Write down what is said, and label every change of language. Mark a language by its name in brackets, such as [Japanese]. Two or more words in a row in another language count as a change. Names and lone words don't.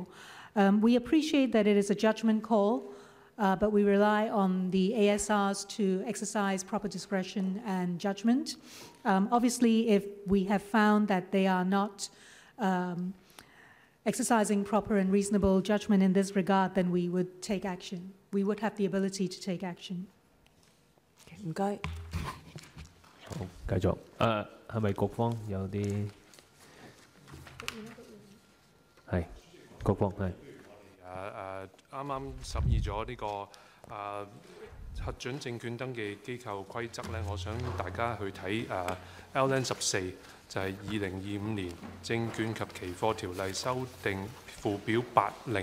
[English] We appreciate that it is a judgment call, but we rely on the ASRs to exercise proper discretion and judgment. Obviously, if we have found that they are not exercising proper and reasonable judgment in this regard, then we would take action. We would have the ability to take action. [Cantonese] 唔該。好，繼續。係咪局方有啲？係，局方係。啱啱審議咗呢個核准證券登記機構規則咧，我想大家去睇LN 14，就係2025年證券及期貨條例修訂附表8令。